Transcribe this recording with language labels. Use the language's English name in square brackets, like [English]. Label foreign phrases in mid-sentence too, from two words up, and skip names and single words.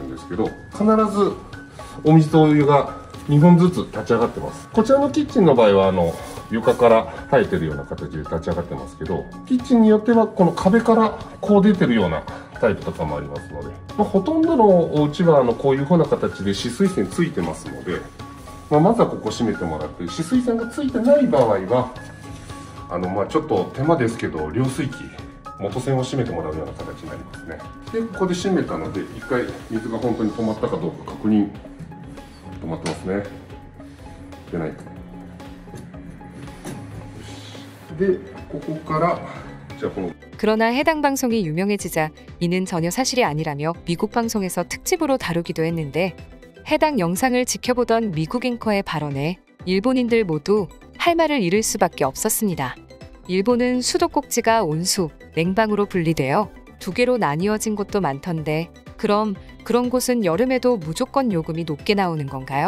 [Japanese] んですけど、必ずお水とお湯が2本ずつ立ち上がってます。こちらのキッチンの場合は床から生えてるような形で立ち上がってますけど、キッチンによってはこの壁からこう出てるようなタイプとかもありますので、ほとんどのお家はこういう風な形で止水栓ついてますので、まずはここ閉めてもらって、止水栓がついてない場合はちょっと手間ですけど、涼水器元栓を閉めてもらうような形になりますね。でここで閉めたので、一回水が本当に止まったかどうか確認。止まってますね。出ない。でここからじゃあ [Korean] 그러나 해당 방송이 유명해지자 이는 전혀 사실이 아니라며 미국 방송에서 특집으로 다루기도 했는데, 해당 영상을 지켜보던 미국 앵커의 발언에 일본인들 모두 할 말을 잃을 수밖에 없었습니다. 일본은 수도꼭지가 온수, 냉방으로 분리되어 두 개로 나뉘어진 곳도 많던데, 그럼 그런 곳은 여름에도 무조건 요금이 높게 나오는 건가요?